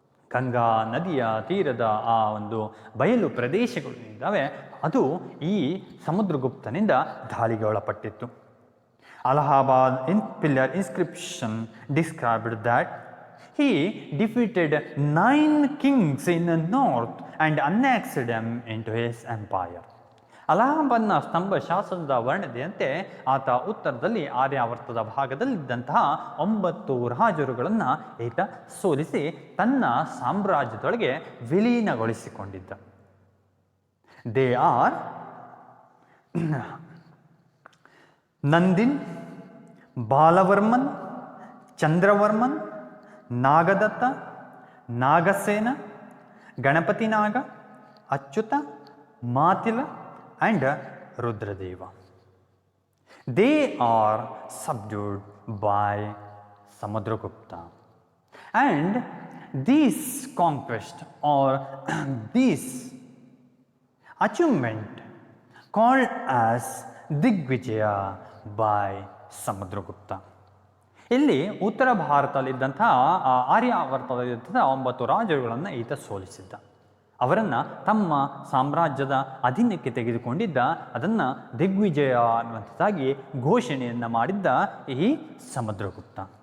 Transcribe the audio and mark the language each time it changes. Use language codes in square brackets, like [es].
[kn] ಗಂಗಾ ನದಿಯ ತೀರದ ಆ ಒಂದು ಬಯಲು ಪ್ರದೇಶಗಳು ಇದ್ದಾವೆ, ಅದು ಈ ಸಮುದ್ರಗುಪ್ತನಿಂದ ದಾಳಿಗೆ ಒಳಪಟ್ಟಿತ್ತು. [en] Allahabad pillar inscription described that he defeated 9 kings in the north and annexed them into his empire. [kn] ಅಲಹಾಬಾದ್ನ ಸ್ತಂಭ ಶಾಸನದ ವರ್ಣನೆಯಂತೆ ಆತ ಉತ್ತರದಲ್ಲಿ ಆರ್ಯಾವರ್ತದ ಭಾಗದಲ್ಲಿದ್ದಂತಹ 9 ರಾಜರುಗಳನ್ನು ಈತ ಸೋಲಿಸಿ ತನ್ನ ಸಾಮ್ರಾಜ್ಯದೊಳಗೆ ವಿಲೀನಗೊಳಿಸಿಕೊಂಡಿದ್ದ. [en] They are Nandin, Balavarman, Chandravarman, Nagadatta, Nagasena, Ganapati Naga, Achyuta, Matila and Rudradeva. They are subdued by Samudragupta. And this conquest or this achievement called as Digvijaya by Samudragupta. [kn] ಇಲ್ಲಿ ಉತ್ತರ ಭಾರತದಲ್ಲಿದ್ದಂತಹ ಆರ್ಯಾವರ್ತದಲ್ಲಿದ್ದಂತಹ 9 ರಾಜರುಗಳನ್ನು ಈತ ಸೋಲಿಸಿದ್ದ. ಅವರನ್ನು ತಮ್ಮ ಸಾಮ್ರಾಜ್ಯದ ಅಧೀನಕ್ಕೆ ತೆಗೆದುಕೊಂಡಿದ್ದ. ಅದನ್ನು ದಿಗ್ವಿಜಯ ಅನ್ನುವಂಥದ್ದಾಗಿ ಘೋಷಣೆಯನ್ನು ಮಾಡಿದ್ದ ಈ ಸಮುದ್ರಗುಪ್ತ.